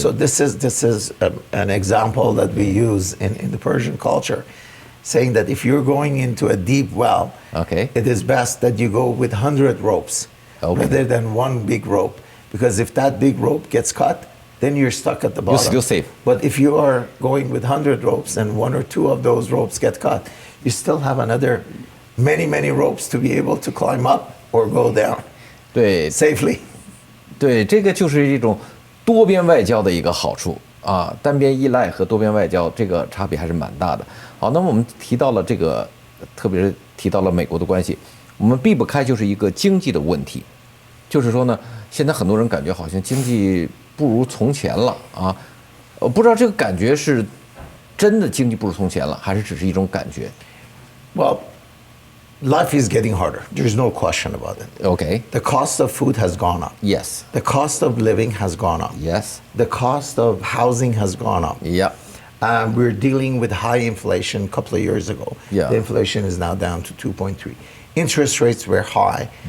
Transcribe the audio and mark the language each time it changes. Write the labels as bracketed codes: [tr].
[en] So this is an example that we use in the Persian culture, saying that if you're going into a deep well, it is best that you go with 100 ropes rather than one big rope, because if that big rope gets cut, then you're stuck at the bottom. You're still safe. But if you are going with 100 ropes and one or two of those ropes get cut, you still have another many ropes to be able to climb up or go down safely. [zh] 对，这个就是一种多边外交的一个好处啊，单边依赖和多边外交这个差别还是蛮大的。好，那么我们提到了这个，特别是提到了美国的关系，我们避不开就是一个经济的问题。就是说呢，现在很多人感觉好像经济不如从前了啊，不知道这个感觉是真的经济不如从前了，还是只是一种感觉 [en] ？Well, life is getting harder. There's no question about it. Okay. The cost of food has gone up. Yes. The cost of living has gone up. Yes. The cost of housing has gone up. Yeah. We're dealing with high inflation a couple of years ago. Yeah. The inflation is now down to 2.3. Interest rates were high.